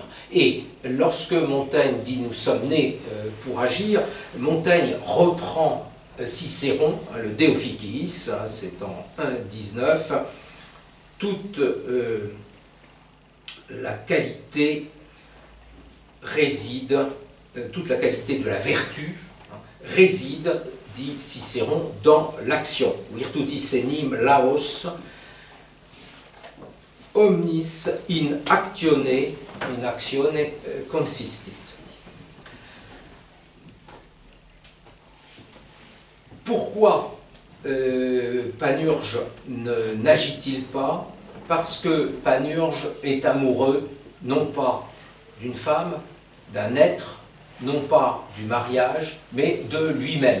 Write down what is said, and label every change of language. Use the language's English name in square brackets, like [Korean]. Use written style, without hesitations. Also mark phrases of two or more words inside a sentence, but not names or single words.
[French] Et lorsque Montaigne dit nous sommes nés pour agir, Montaigne reprend Cicéron, le De Officiis, c'est en 1.19, toute la qualité réside, toute la qualité de la vertu réside, dit Cicéron, dans l'action. [Latin] Virtutis enim laos omnis in actione consistit. [French] Pourquoi Panurge n'agit-il pas? Parce que Panurge est amoureux, non pas d'une femme, d'un être, non pas du mariage, mais de lui-même.